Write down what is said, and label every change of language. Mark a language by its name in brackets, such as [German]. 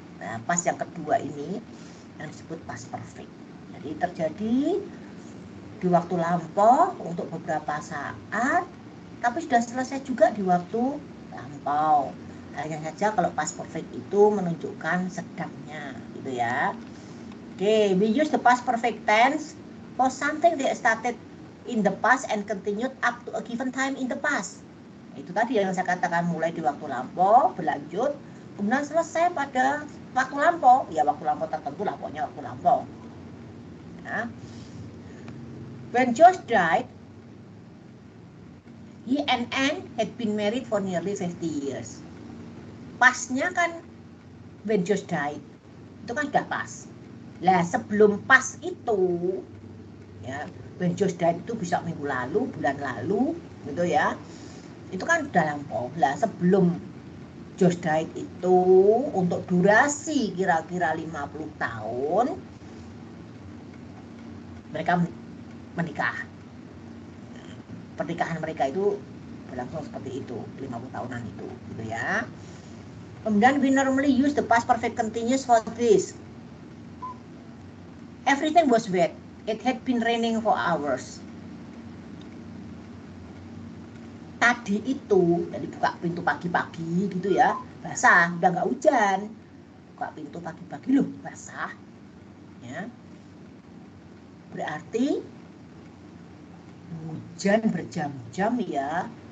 [Indonesian] Nah, pas yang kedua ini yang disebut past perfect. Jadi terjadi di waktu lampau untuk beberapa saat, tapi sudah selesai juga di waktu lampau. Hanya saja kalau past perfect itu menunjukkan sedangnya gitu ya. [English] Oke, we use the past perfect tense for something that started in the past and continued up to a given time in the past. [Indonesian] Itu tadi yang saya katakan, mulai di waktu lampau, berlanjut, kemudian selesai pada waktu lampau. Ya waktu lampau tertentu lah, pokoknya waktu lampau. Nah, [English] when Josh died, he and Anne had been married for nearly 50 years. [Indonesian] Pasnya kan [English] when Josh died, [Indonesian] itu kan sudah pas. Lah sebelum pas itu, ya [English] when Josh died [Indonesian] itu bisa minggu lalu, bulan lalu, gitu ya. Itu kan udah lampau. Lah sebelum [English] Josh died [Indonesian] itu untuk durasi kira-kira 50 tahun, mereka menikah. Pernikahan mereka itu berlangsung seperti itu, 50 tahunan itu, gitu ya. Kemudian [English] we normally use the past perfect continuous for this. Everything was wet. It had been raining for hours. [Indonesian] Tadi itu, dari buka pintu pagi-pagi gitu ya, basah, udah nggak hujan. Buka pintu pagi-pagi loh, basah. Ya. Berarti hujan berjam-jam ya.